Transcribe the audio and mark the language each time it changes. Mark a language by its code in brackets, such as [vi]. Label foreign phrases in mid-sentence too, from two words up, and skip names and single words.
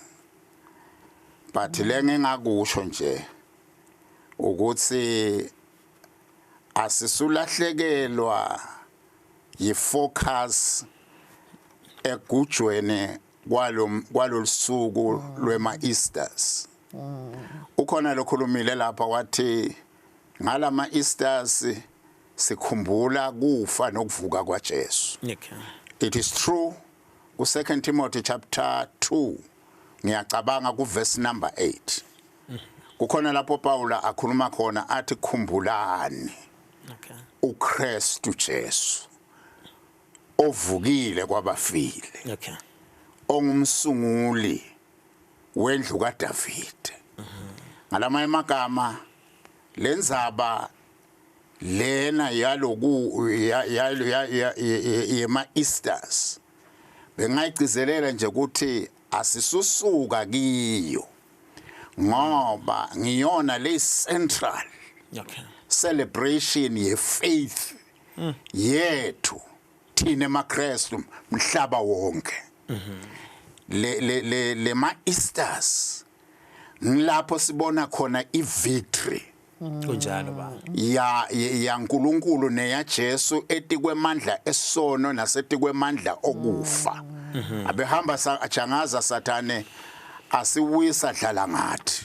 [ss] But lengingakusho nje ukuthi asisulahlekelwa yifocus egujweni kwalolusuku lwema Easters. Ukhona lokhulumile lapha wathi ngalama Easters sikhumbula kufa nokuvuka kwaJesu. [en] It is true ku 2 Timothy chapter 2 [ss] ngiyacabanga ku [en] verse number 8. [ss] Kukhona lapho Paula akhuluma khona athi khumbulani uKristu Jesu ovukile kwabafile. Ongumsunguli wendlu kaDavide. Ngalama emagama lenzaba lena yaloku yema Easters bengayigcizelela nje ukuthi asisusuka kiyo ngoba ngiyona le [en] central celebration [ss] ye faith yethu thina emaKristu mhlaba wonke le ma Easters ngilapho sibona khona ivictory kunjalo ba ya nkulunkulu neya Jesu etikwemandla esono nasetikwemandla okufa abehamba ajangaza sathane asiwisa dlala ngathi